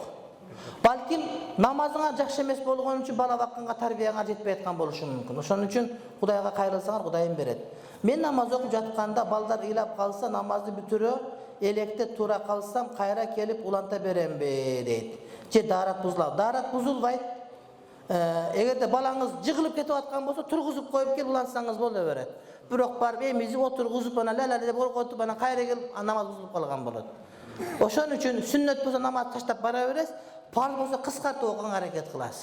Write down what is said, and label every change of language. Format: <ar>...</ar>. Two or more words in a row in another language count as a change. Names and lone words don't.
<ky>Балким намазыңа жакшы эмес болгон үчүн бала бакканга тарбияңа жетпей аткан болушу мүмкүн. Ошон үчүн Кудайга кайрылсаңар, Кудайым берет. Мен намаз окуп жатканда балдар ыйлап калса, намазды бүтүрө, электе тура калсам кайра келип уланта беремби дейт. Же даарат бузулабы. Даарат бузулбайт. Эгерде балаңыз жыгылып кетип аткан болсо, тургузуп коюп келип улансаңыз боло берет. Бирок барып эмизи отургузуп ана ла деп коркотуп ана кайра келип намаз бузулуп калган болот. Ошон үчүн сүннөт болсо намаз таштап бара бересиз, фарз болсо кыскартып окуганга аракет кыласыз.</ky>